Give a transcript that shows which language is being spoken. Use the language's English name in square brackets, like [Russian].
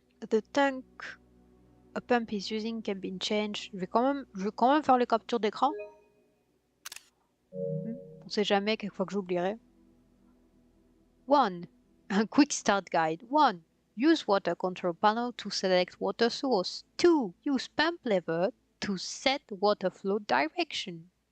[English] The tank a pump is using can be changed. [French] Je vais quand même faire les captures d'écran. On sait jamais, quelquefois que j'oublierai. [English] 1. A quick start guide. 1. Use water control panel to select water source. 2. Use pump lever to set water flow direction.